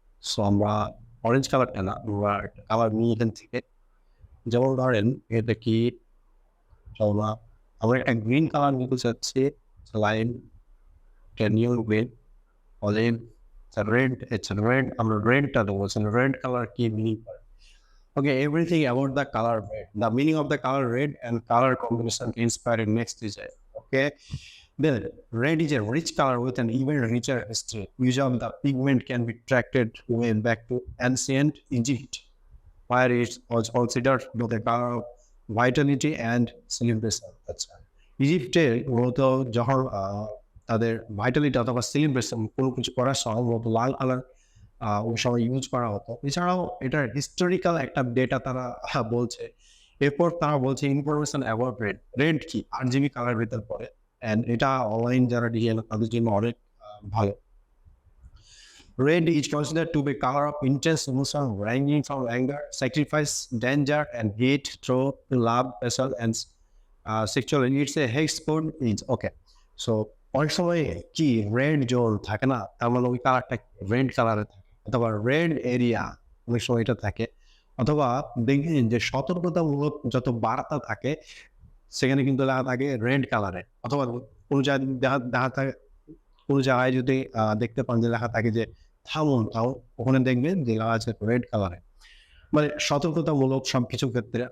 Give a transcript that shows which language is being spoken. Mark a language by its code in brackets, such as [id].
[bn] So আমরা orange কালারটা না, আমরা কালার নিই এখান থেকে। যেমন ধরেন এটা কি, আমরা একটা গ্রিন কালার নিতে চাচ্ছি, line new green, olive, red, red, আমরা রেডটা দেবো। রেড কালার কি মিনিং করে? [en] Okay, everything about the color red. The meaning of the color red and color combination inspired next design. Okay, then red is a rich color with an even richer history. Use of the pigment can be traced way back to ancient Egypt, where it was considered both a color of vitality and celebration. That's right. [bn] ইজিপ্টে মূলত যখন তাদের Vitality অথবা celebration কোনো কিছু করার সময় মূলত লাল colour ওই সময় ইউজ করা হতো। এছাড়াও এটার হিস্টোরিক্যাল একটা ডেটা তারা বলছে। এরপর তারা বলছে ইনফরমেশন অ্যাবাউট রেড। রেড কি RGB কালার ভিতর পড়ে, অ্যান্ড এটা অনলাইন যারা ডিজাইন তাদের জন্য অনেক ভালো। [en] Red is considered to be color of intense emotion ranging from anger, sacrifice, danger, and hate through to love, passion, and sexual. It's a hex code. It's okay. [bn] So অনেক সময় কি red zone থাকে না, তার মানে ওই কালারটা red কালারে থাকে, অথবা রেড এরিয়া অনেক সময় এটা থাকে, অথবা দেখবেন যে সতর্কতামূলক যত বার্তা থাকে সেখানে কিন্তু লেখা থাকে রেড কালারে, অথবা কোনো জায়গায় দেখা থাকে, কোনো জায়গায় যদি দেখতে পান যে লেখা থাকে যে থামুন, ওখানে দেখবেন যে লেখা আছে রেড কালারে, মানে সতর্কতামূলক সবকিছু ক্ষেত্রে।